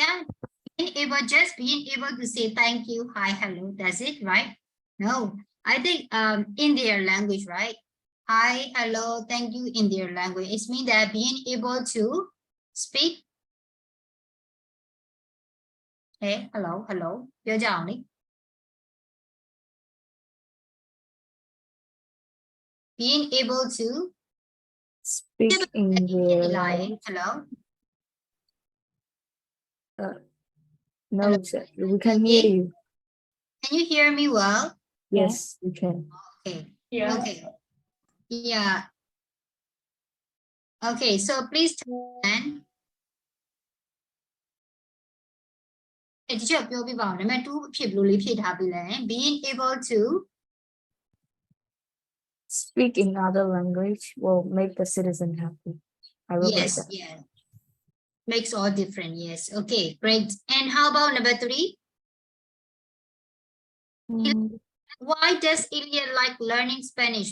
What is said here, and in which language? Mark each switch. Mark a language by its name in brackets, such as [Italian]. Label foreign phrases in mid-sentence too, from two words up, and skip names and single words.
[English] Being able to say thank you, hi, hello. That's it, right? No, I think in their language, right? Hi, hello, thank you in their language. It means that being able to speak. Hey, hello, hello. [Burmese] ပြောကြအောင်လေ. [English] Being able to Speak in their language. Hello. No, Hello. sir, we can hear you. Can you hear me well? Yes, we can. Okay. Yeah. Okay. Yeah. Okay, so please turn. [Burmese] Teacher ပြောပြပါဦးနံပါတ်2အဖြစ်ဘယ်လိုလေးဖြည့်ထားပြီလဲ [English] being able to Speak in other language will make the citizen happy. I will write yes that. yeah makes all different. Yes, okay, great. And how about number 3? Why does Ilya like learning Spanish?